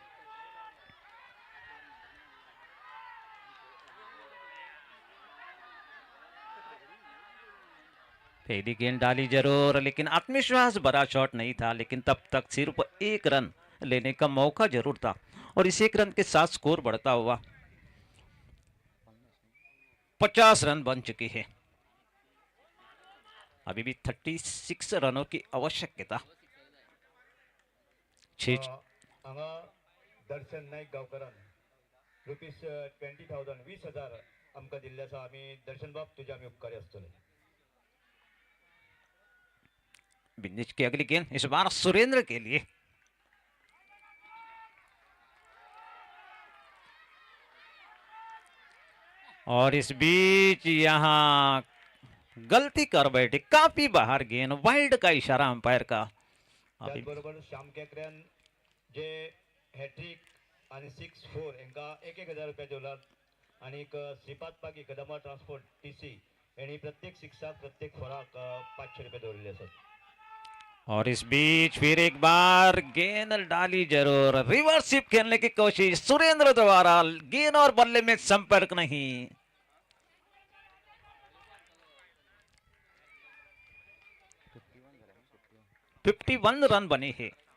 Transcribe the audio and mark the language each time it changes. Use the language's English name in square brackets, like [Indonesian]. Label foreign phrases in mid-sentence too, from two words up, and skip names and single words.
[Hindi] पहली गेंद डाली जरूर, लेकिन आत्मविश्वास भरा शॉट नहीं था, लेकिन तब तक सिर्फ 1 रन लेने का मौका जरूर था, और इस 1 रन के साथ स्कोर बढ़ता हुआ 50 रन बन चुके हैं। अभी भी 36 रनों की आवश्यकता। [Konkani] दर्शन नाईक गावकरान ₹20,000 20,000 आमकां दिल्ल्याचा आम्ही दर्शन बाब तुझे आम्ही उपकारी असतले। [Hindi] बिंदेश की अगली गेंद इस बार सुरेंद्र के लिए, और इस बीच यहां गलती कर बैठे, काफी बाहर गेंद, वाइड का इशारा अंपायर का। [Konkani] त्याचबरोबर श्याम केकऱ्यान जे हॅट्रिक आणि 6-4 यांका 1,000 रुपये दिवलात, आणि श्रीपाद पागी कदमा ट्रान्सपोर्ट टीसी यांनी प्रत्येक शिक्षक प्रत्येक फोराक 500 रुपये दवरले असत। [Hindi] और इस बीच फिर एक बार गेंद डाली जरूर, रिवर्सिप खेलने की कोशिश सुरेंद्र द्वारा, गेंद और बल्ले में संपर्क नहीं। $51 रन बने हैं।